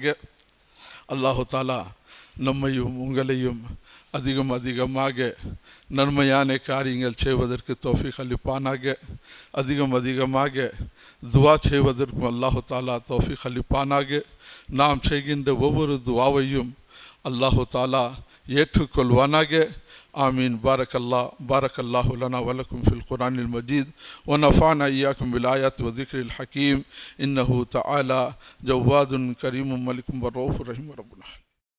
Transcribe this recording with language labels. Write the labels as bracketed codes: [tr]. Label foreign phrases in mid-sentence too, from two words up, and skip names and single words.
[ar] الله تعالى [ta] நம்மையும் உங்களையும் அதிகமாக நன்மையான காரியங்கள் செய்வதற்கு தௌஃபீக் அளிப்பானாக. அதிகமாக துவா செய்வதற்கும் [ar] الله تعالى [ta] தௌஃபீக் அளிப்பானாக. நாம் செய்கின்ற ஒவ்வொரு துவாவையும் [ar] الله تعالى [ta] ஏற்றுக்கொள்வானாக. [ar] آمين. بارك الله لنا ولكم في القرآن المجيد ونفعنا إياكم بالآيات والذكر الحكيم إنه تعالى جواد كريم ملك رؤوف رحيم ربنا.